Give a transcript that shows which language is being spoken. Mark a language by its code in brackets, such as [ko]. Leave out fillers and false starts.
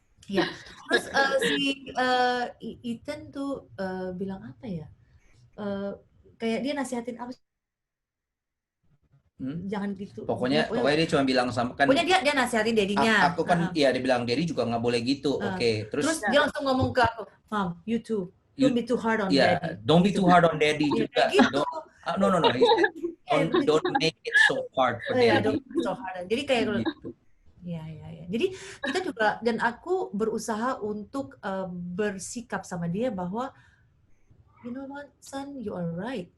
[id] Ya. Terus si Ethan tuh bilang apa ya? Kayak dia nasihatin apa? Jangan gitu. Pokoknya dia cuma bilang sama kan. Pokoknya dia nasihatin Daddy-nya. Aku kan dia bilang Daddy juga nggak boleh gitu. Oke. Terus dia langsung ngomong ke aku, [en] Mom, you too. Don't be too hard on Daddy. Don't be too hard on Daddy [id] juga. Gitu. [en] No. Don't make it so hard for Daddy. Don't be so hard. [id] Jadi kayak gitu. Ya. Jadi kita juga, dan aku berusaha untuk bersikap sama dia bahwa [en] you know what, son, you are right.